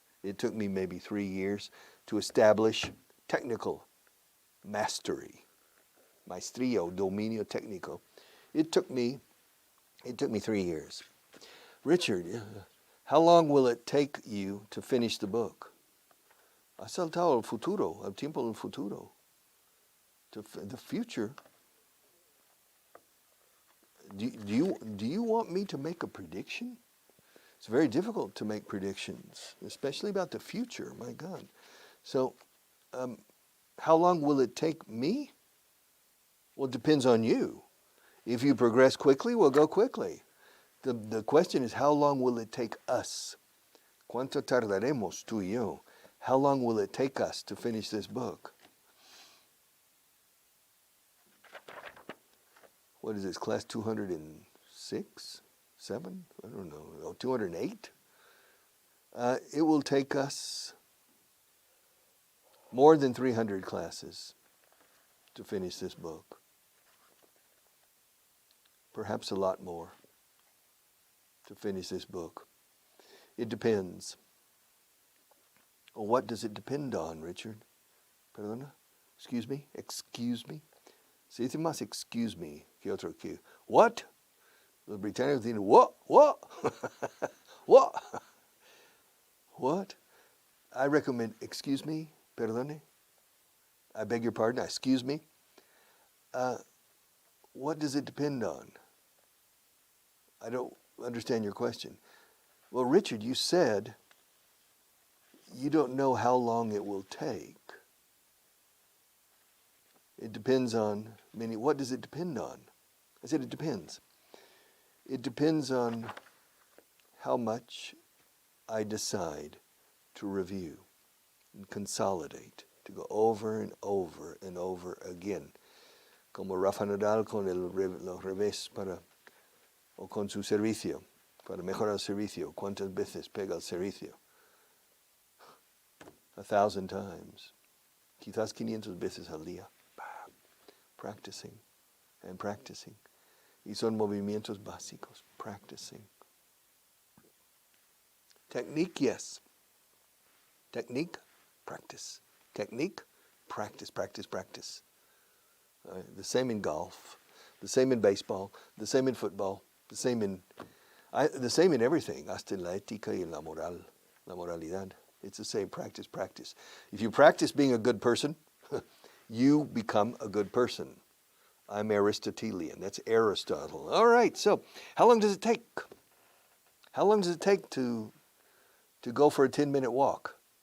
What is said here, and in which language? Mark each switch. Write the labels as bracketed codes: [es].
[en] It took me maybe 3 years to establish technical mastery, [es] maestría, dominio técnico. [en] It took me 3 years. Richard, how long will it take you to finish the book? [es] Ha saltado al futuro, al tiempo del futuro. [en] To the future. Do you want me to make a prediction? It's very difficult to make predictions, especially about the future, my God. So, how long will it take me? Well, it depends on you. If you progress quickly, we'll go quickly. The question is, how long will it take us? [es] ¿Cuánto tardaremos tú y yo? [en] How long will it take us to finish this book? What is this, class 206? 7? I don't know, 208? It will take us more than 300 classes to finish this book. Perhaps a lot more to finish this book. It depends. Well, what does it depend on, Richard? [es] Perdona? [en] Excuse me? Excuse me? [es] Se dice más [en] excuse me [es] que otro que. [en] What? [es] Los británicos dicen, [en] what? What? What? What? I recommend, excuse me, [es] perdone. [en] I beg your pardon, excuse me. What does it depend on? I don't understand your question. Well, Richard, you said you don't know how long it will take. It depends on many. What does it depend on? I said it depends. It depends on how much I decide to review and consolidate, to go over and over and over again. [es] Como Rafa Nadal con los revés o con su servicio, para mejorar el servicio. ¿Cuántas veces pega el servicio? [en] 1,000 times. [es] Quizás 500 veces al día. [en] Practicing and practicing. [es] Y son movimientos básicos. [en] Practicing. Technique, yes. Technique, practice. Technique, practice, practice, practice. The same in golf, the same in baseball, the same in football, the same in everything. [es] Hasta en la ética y en la moral, la moralidad. [en] It's the same, practice, practice. If you practice being a good person, you become a good person. I'm Aristotelian. That's Aristotle. All right, so how long does it take? How long does it take to go for a 10-minute walk?